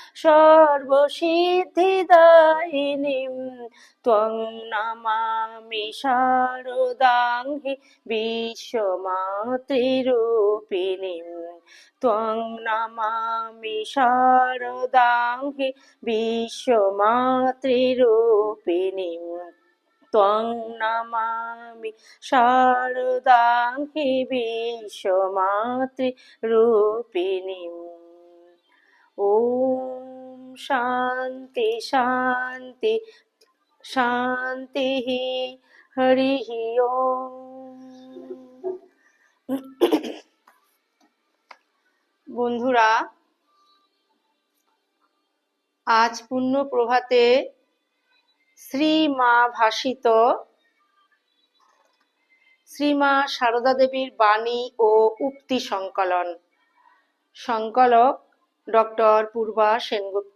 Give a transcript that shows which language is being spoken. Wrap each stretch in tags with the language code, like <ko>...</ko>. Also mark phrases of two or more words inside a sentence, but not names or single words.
<sa>সর্বসিদ্ধিদায়িনীম ত্বং নমামি শারদাং হি বিশ্বমাতৃরূপিণীম ত্বং নমামি শারদাং হি বিশ্বমাতৃরূপিণীম ত্বং নমামি শারদাং হি বিশ্বমাতৃরূপিণীম। ওম শান্তি শান্তি শান্তি হরি ওম।</sa> <bn>বন্ধুরা, আজ পূর্ণ প্রভাতে শ্রী মা ভাসিত শ্রীমা সারদা দেবীর বাণী ও উক্তি সংকলন, সংকলক ডক্টর পূর্বা সেনগুপ্ত।</bn>